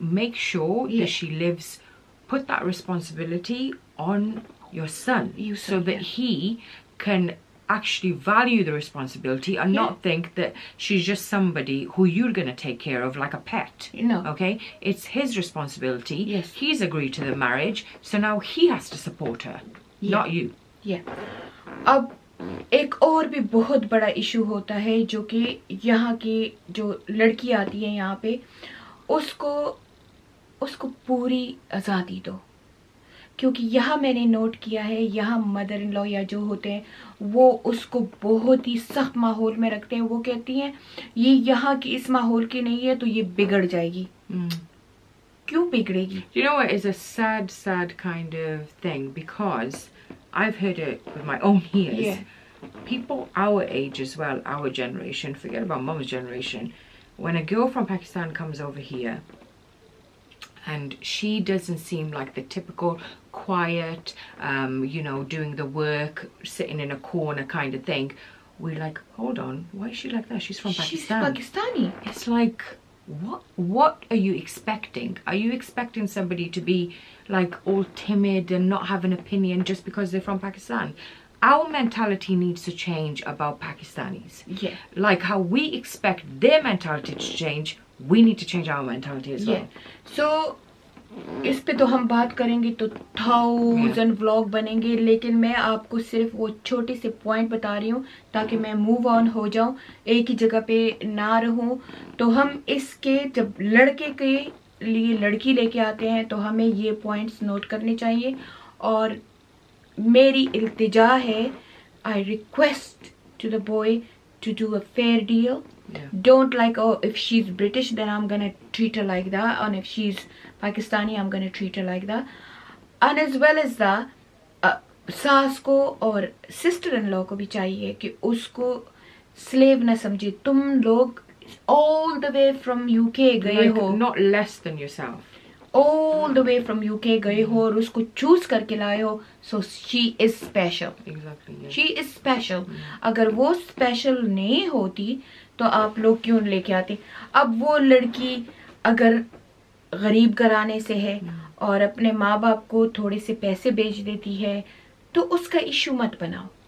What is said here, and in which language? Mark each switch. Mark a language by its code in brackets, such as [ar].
[en] Make sure that she lives, put that responsibility on your son, so that he can actually value the responsibility and not think that she's just somebody who you're going to take care of like a pet. No. Okay? It's his responsibility. Yes. He's agreed to the marriage, so now he has to support her, not you. Yeah. [ur] اب ایک اور بھی بہت بڑا issue ہوتا ہے جو کہ یہاں کی جو لڑکی آتی ہے یہاں پہ, اس کو پوری آزادی دو. کیونکہ یہاں میں نے نوٹ کیا ہے, یہاں مدر ان لا یا جو ہوتے ہیں وہ اس کو بہت ہی سخت ماحول میں رکھتے ہیں. وہ کہتی ہیں یہ یہاں کی اس ماحول کی نہیں ہے تو یہ بگڑ جائے گی. کیوں بگڑے گی؟ [en] You know what is a sad kind of thing, because I've heard it with my own ears. Yeah. People our age as well, our generation, forget about Mum's generation, when a girl from Pakistan comes over here and she doesn't seem like the typical quiet, doing the work, sitting in a corner kind of thing, we're like, hold on, why is she like that? She's from Pakistan. She's Pakistani. It's like, what are you expecting? Are you expecting somebody to be like all timid and not have an opinion just because they're from Pakistan? Our mentality needs to change about Pakistanis. Yeah. Like how we expect their mentality to change, we need to change our mentality as well. [ur] So اس پہ تو ہم بات کریں گے تو 1000 vlog بنیں گے, لیکن میں آپ کو صرف وہ چھوٹے سے پوائنٹ بتا رہی ہوں تاکہ میں موو آن ہو جاؤں, ایک ہی جگہ پہ نہ رہوں. تو ہم اس کے جب لڑکے کے لیے لڑکی لے کے آتے ہیں تو ہمیں یہ پوائنٹس نوٹ کرنے چاہیے. اور میری التجا ہے, [en] I request to the boy to do a fair deal. Yeah. Don't like, oh, if she's British then I'm gonna treat her like that, and if she's Pakistani I'm gonna treat her like that. And as well as that, [ur] ساس کو اور sister in لا کو بھی چاہیے کہ اس کو sleeve نہ سمجھے. تم لوگ [en] all the way from UK [ur] گئے ہو, [en] not less than yourself. all the way from UK [ur] گئے ہو اور اس کو چوز کر کے لائے ہو, [en] so she is special. Exactly. Yeah. She is special. [ur] اگر وہ special نہیں ہوتی تو آپ لوگ کیوں لے کے آتے؟ اب وہ لڑکی اگر غریب گھرانے سے ہے اور اپنے ماں باپ کو تھوڑے سے پیسے بیچ دیتی ہے تو اس کا ایشو مت بناؤ.